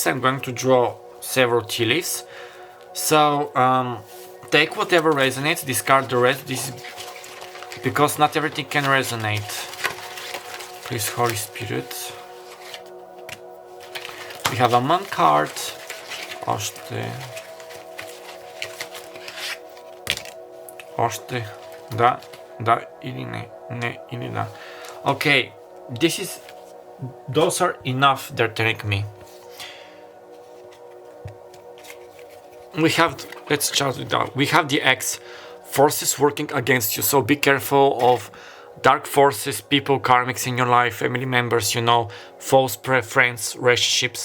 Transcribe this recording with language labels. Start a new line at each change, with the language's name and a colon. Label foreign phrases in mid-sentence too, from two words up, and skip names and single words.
English: I'm going to draw several tea leaves. So take whatever resonates, discard the rest. This is because not everything can resonate. Please, Holy Spirit. We have a man card.
Croatian: Da ili ne ili da.
English: Okay, those are enough. They're telling me. We have, let's chart it down. We have the X, forces working against you. So be careful of dark forces, people, karmics in your life, family members, you know, false friends, relationships.